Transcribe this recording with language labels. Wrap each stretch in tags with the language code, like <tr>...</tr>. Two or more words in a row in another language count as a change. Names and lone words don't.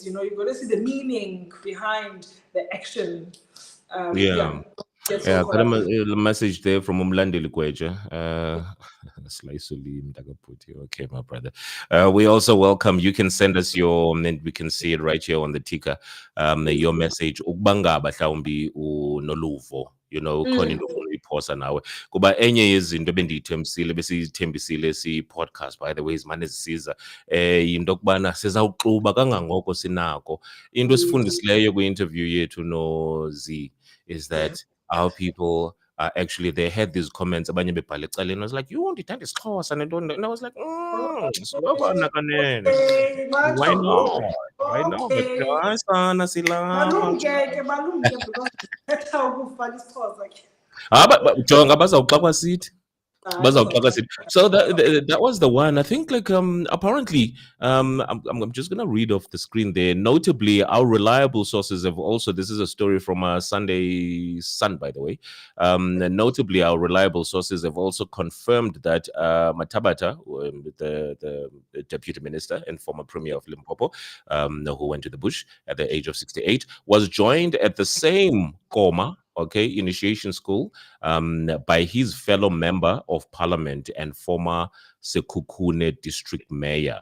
<en>You gotta see the meaning behind the action. Yeah. Yeah, get so Yeah, caught got a, up in. a message there from Umlandeli Kweja. Slice Okay, my brother. We also welcome. You can send us your, and we can see it right here on the ticker. Your message.</en> <xh>Ukubanga mhlawumbi unoluvo. Khona into ofuna uyiphosa nawe. Kuba enye yezinto besiyithembisile si-podcast,</xh> <en>by the way,</en> <xh>izimane zisiza. Yinto yokubana sizawuxuba kangangoko sinako. Into esifundisileyo kwi-interview yethu no-Z is</xh> <en>Yeah. that our people are actually, they had these comments</en> <xh>abanye bebhala ecaleni.</xh> <en>I was like, you</en> <xh>ndithanda isiXhosa nentoni,</xh> <en>and I was like,</en> <xh>silokwana kanene.</xh> <en>Okay, Why macho. not? Why not? Okay.</en> <xh>Hayi sana silapha. Balumke</xh> <en>because that's how</en> <xh>ukufaka isixhosa ke. Jonga bazawuxakwa sithi. Hayi Bazawuxaka sizawuxaka. sithi.</xh> <en>So that was the one. I think like apparently I'm just gonna read off the screen there. Notably, our reliable sources have also, this is a story from Sunday Sun, by the way. Notably, our reliable sources have also confirmed that Matabata, the deputy minister and former premier of Limpopo, who went to the bush at the age of 68, was joined at the same Koma, initiation school, by his fellow member of parliament and former Sekhukhune district mayor.</en>